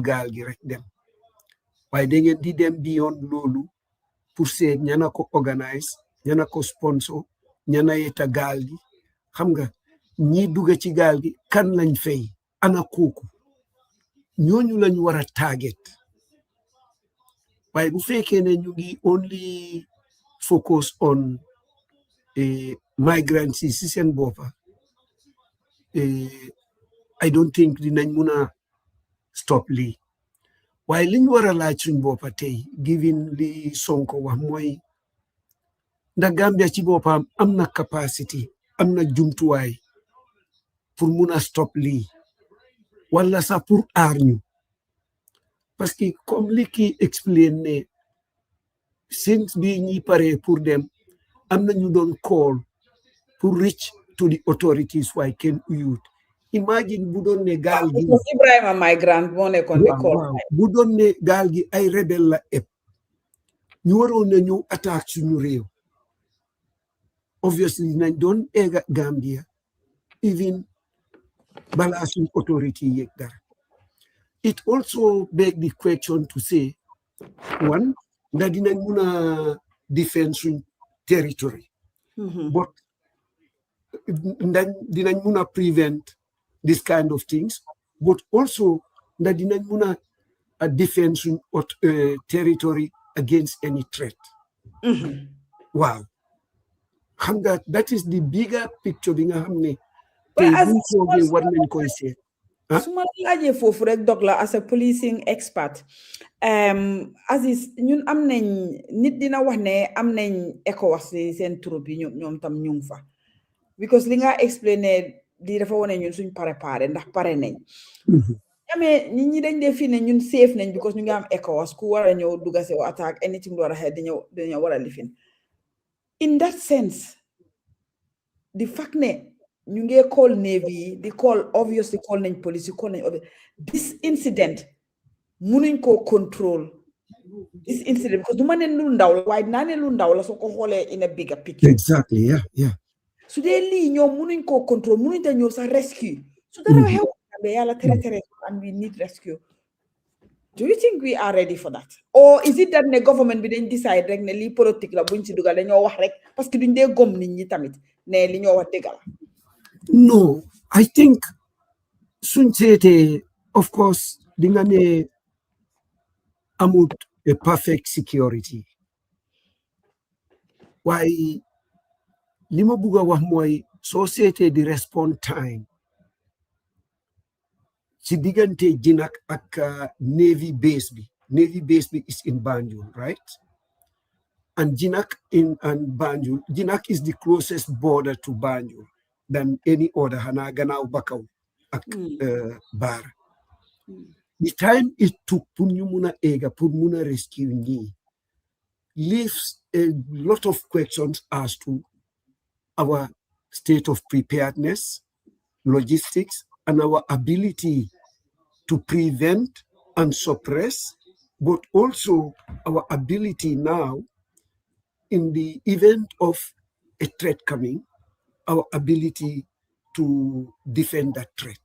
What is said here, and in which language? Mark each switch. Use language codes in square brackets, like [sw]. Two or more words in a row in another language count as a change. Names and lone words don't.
[wo] gaal gi rek dem waaye da ngeen di dem beyond loolu pour seet ñana ko organise ñana ko sponsor ñana yeta gaal gi xam nga ñi dugga ci gaal gi kan lañ fay ana kooku ñooñu lañ war a target waaye bu fekkee ne ñu ngi [en] only focus on migrants [wo] yi si seen boppa [en] I don't think [wo] dinañ mun a stop lii waaye liñ war a laaj suñ boppa tey given li Sonko wax mooy ndax Gambia ci boppam am na capacity am na jumtuwaay pour mun a stop lii wala sax pour aar ñu [fr] parce que comme [wo] li ki explain ne since bi ñi pare pour dem am na ñu doon call pour [en] reach to the authorities [wo] waaye kenn uyut imagine bu doon ne gaal gi Ibrahima Migrant moo nekkoon di call bu doon ne gaal gi ay rebel la eb ñu waroon na ñëw attaque suñu réew obviously nañ doon egga [en] Gambia even [wo] balaa suñ [en] authority [wo] yëg dara [en] it also beg the question to say one [wo] ndax dinañ mun a defend suñ territory but ndax dinañ mun a [en] prevent this kind of things but also [wo] ndax dinañ mun a defend suñ territory [en] against any threat [wo] waaw xam nga [en] that is the bigger picture [wo] bi nga xam ne tey buñ toogee war nañ koy seet su ma laajee foofu rek dog la [en] as a policing expert [wo] Aziz ñun am nañ nit dina wax ne am nañ ECOWAS seen troupe yi ñoom tam ñu ngi fa because li nga expliqué lii dafa wane ñun suñ préparé ndax pare nañ amee nit ñi dañ dee fii ne ñun safe nañ because ñu ngi am ECOWAS ku war a ñëw dugga si attaque anything lu war a xew dañoo war a lifin [en] in that sense the fact [wo] ne ñu ngi call Navy di call obviously call nañ police call nañ [en] this incident [wo] munuñ ko control [en] this incident [wo] because du ma ne lu ndaw la waaye dinaa ne lu ndaw la soo ko xoolee [en] in a bigger picture exactly yeah [wo] su dee lii ñoom mënuñ koo contrôle mënuñ te ñëw sax rescue su dara xew be yàlla tere [en] and we need rescue. Do you think we are ready for that? Or is it that the government [wo] bi dañ decide rek ne lii politique la buñ ci dugal dañoo wax rek [fr] parce que [wo] duñ dee gom nit ñi tamit ne li ñoo wax dëgg la. [en] No, I think [wo] suñ seetee [en] of course [wo] di nga ne amut [en] a perfect security [wo] waaye li ma bugg a wax mooy soo seetee di [en] respond time [wo] ci diggante Jinak ak Navy base bi [en] is in Banjul, right? And Jinak and Banjul, Jinak is the closest border to Banjul than any other, [wo] Hana Ganao Bakaw ak Bar. [en] The time it took Punyumuna Ega, Pumuna rescue ni leaves a lot of questions as to our state of preparedness, logistics, and our ability to prevent and suppress, but also our ability now, in the event of a threat coming, our ability to defend that threat.